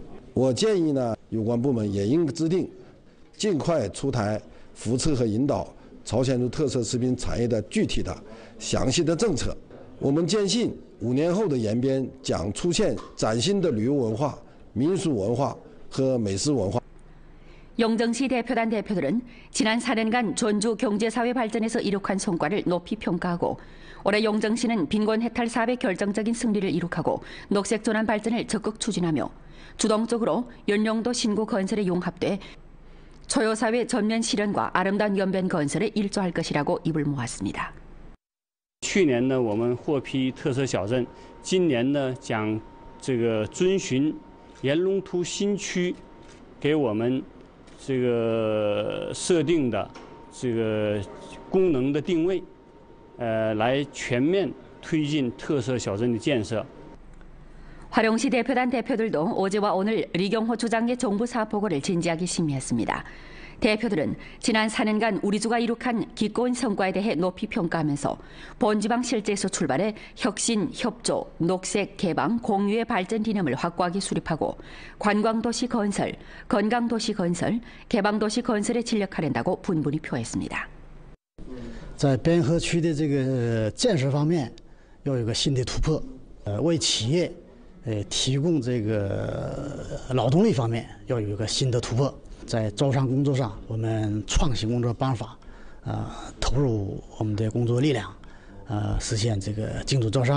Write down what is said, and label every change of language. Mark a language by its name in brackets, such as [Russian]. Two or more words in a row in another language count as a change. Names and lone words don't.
[Chinese] 我建议呢，有关部门也应制定，尽快出台扶持和引导朝鲜族特色食品产业的具体的、详细的政策。我们坚信，5年后的延边将出现崭新的旅游文化、民俗文化和美食文化。 [Korean] 영정시 대표단 대표들은 지난 4년간 전주 경제사회 발전에서 이룩한 성과를 높이 평가하고 올해 영정시는 빈곤 해탈 사업의 결정적인 승리를 이룩하고 녹색 전환 발전을 적극 추진하며 주동적으로 연령도 신구 건설에 융합돼 초요사회 전면 실현과 아름다운 연변 건설에 일조할 것이라고 입을 모았습니다. [Chinese] 去年呢，我们获批特色小镇，今年呢将这个遵循盐龙图新区给我们这个设定的这个功能的定位，来全面推进特色小镇的建设。 [Korean] 화룡시 대표단 대표들도 어제와 오늘 리경호 주장의 정부 사업 보고를 진지하게 심의했습니다. 대표들은 지난 4년간 우리주가 이룩한 기꺼운 성과에 대해 높이 평가하면서 본지방 실제에서 출발해 혁신, 협조, 녹색, 개방, 공유의 발전 理念을 확고하게 수립하고 관광도시 건설, 건강도시 건설, 개방도시 건설에 진력하는다고 분분히 표했습니다. [Chinese] 在边河区的这个建设方面要有个新的突破，为企业提供这个劳动力方面要有一个新的突破。在招商工作上，我们创新工作办法，投入我们的工作力量，实现这个精准招商。